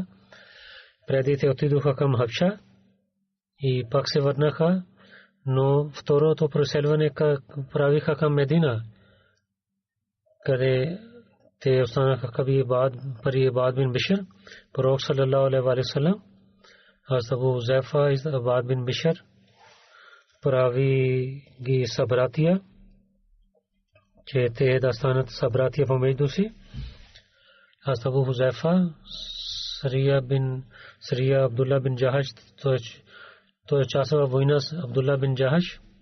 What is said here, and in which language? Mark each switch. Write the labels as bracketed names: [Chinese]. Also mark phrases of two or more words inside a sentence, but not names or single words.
[Bulgarian] Преди те отидоха към Хабша и пак се върнаха, но второто преселване правиха към Медина, къде те останаха при Абад бин Бишр. Пророк [Arabic] صلى الله عليه وسلم, [Bulgarian] Абу Хузайфа и Абад бин Бишр прави ги събратия, че те да станат събратия помежду си. Абу Хузайфа, Срия Абдулла бин Джахаш, той участва в война с Абдулла бин Джахаш.